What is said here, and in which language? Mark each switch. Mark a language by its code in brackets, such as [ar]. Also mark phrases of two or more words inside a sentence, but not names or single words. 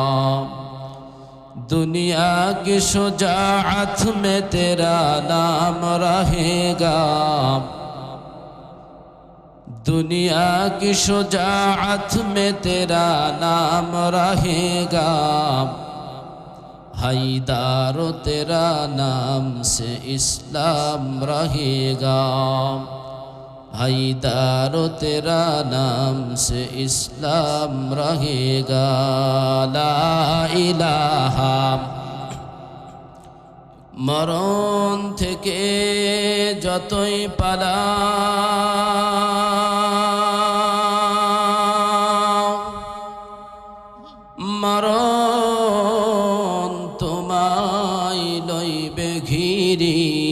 [ur] دنیا کی شجاعت میں تیرا نام رہے گا، دنیا کی شجاعت میں تیرا نام رہے گا، حیدر تیرا نام سے اسلام رہے گا، حیدر تیرا نام سے اسلام رہے گا. [ar] لا الہ [bn] মরণ থেকে যতই পালাও, মরণ তোমায় লইবে ঘিরি,